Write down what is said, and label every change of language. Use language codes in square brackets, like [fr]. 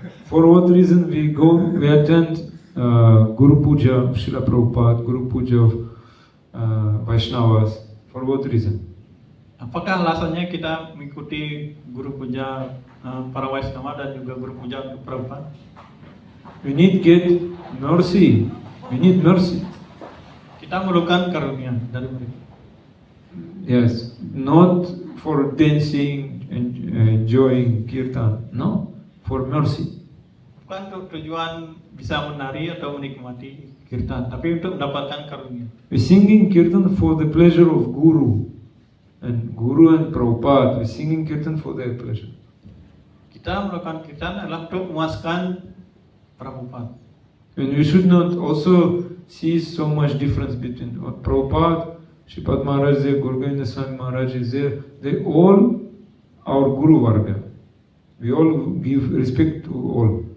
[en] For what reason we attend Guru Puja of Srila Prabhupada, Guru Puja of Vaishnavas? For what reason? [id] Apakah alasannya kita mengikuti guru puja para Vaishnava dan juga guru puja untuk Prabhupada? [en] We need get mercy. We need mercy. [id] Kita memerlukan karunia dari mereka. [en] Yes, not for dancing and enjoying kirtan. No, for mercy. [id] Bukan untuk tujuan bisa menari atau menikmati kirtan, tapi untuk mendapatkan karunia. [en] We singing kirtan for the pleasure of Guru and Prabhupada. We singing kirtan for their pleasure. [id] Kita melakukan kirtan adalah untuk memuaskan Prabhupada. [en] And we should not also see so much difference between Prabhupada, Sripad Maharaj there, Guru Govinda Swami Maharaj is there. They all our Guru Varga. We all give respect to all.